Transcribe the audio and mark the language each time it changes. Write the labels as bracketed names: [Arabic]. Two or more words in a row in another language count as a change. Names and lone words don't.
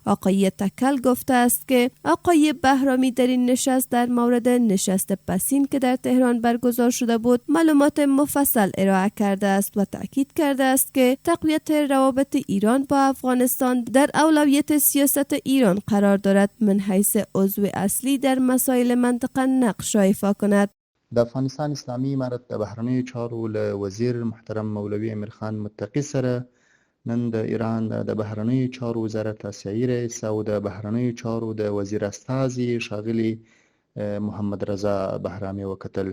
[Persian] آقای تکل گفته است که آقای بهرامی در این نشست در مورد نشست پسین که در تهران برگزار شده بود معلومات مفصل ارائه کرده است و تاکید کرده است که تقویت روابط ایران با افغانستان در اولویت سیاست ایران قرار دارد [Arabic] من حیث [Persian] عضو اصلی در مسائل منطقه نقش را ایفا کند. [Pashto] د افغانستان اسلامي امارت د بهرنیو چارو له وزیر محترم مولوي امیرخان متقي سره نن د ایران د بهرنیو چارو وزارت آسیایي رئیس او د بهرنیو چارو د وزیر استازي ښاغلي محمد رضا بهرامي وکتل.